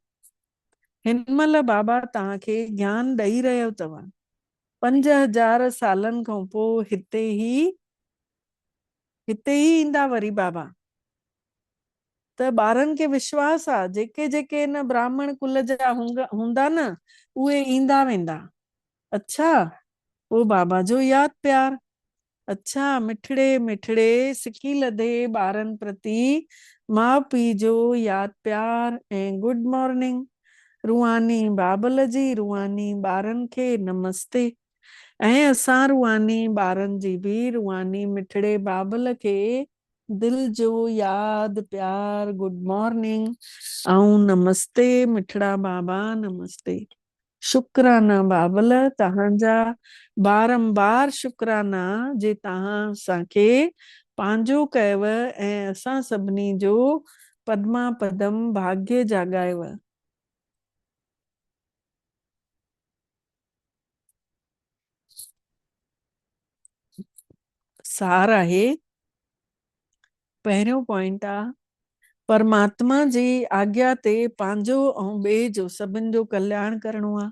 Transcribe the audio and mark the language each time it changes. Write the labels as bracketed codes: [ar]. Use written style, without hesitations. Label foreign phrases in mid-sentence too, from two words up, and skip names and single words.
[sd] हिन महिल बाबा तव्हांखे ज्ञान ॾेई रहियो अथव। 5000 सालनि खां पोइ हिते ई ईंदा वरी बाबा। त ॿारनि खे विश्वास आहे जेके जेके न ब्राह्मण कुल जा हूंदा न उहे ईंदा वेंदा। अच्छा, वो बाबा जो याद प्यार। अच्छा, मिठड़े मिठड़े सिकी लधे ॿारनि प्रति माउ पीउ जो याद प्यार ऐं [en] good morning. [sd] रूहानी बाबल जी रूहानी ॿारनि खे नमस्ते। ऐं असां रूहानी ॿारनि जी बि रूहानी मिठड़े बाबल खे दिल जो याद प्यार [en] good morning [sd] ऐं नमस्ते मिठड़ा बाबा नमस्ते। शुक्राना बाबल तव्हांजा बारंबार शुक्राना जे तव्हां असांखे पंहिंजो कयव ऐं असां सभिनी जो पद्मा पदम भाग्य जाॻायव। सार आहे। पहिरियों पॉइंट आहे परमात्मा जी आज्ञा ते पंहिंजो ऐं ॿिए जो सभिनि जो कल्याण करणो आहे।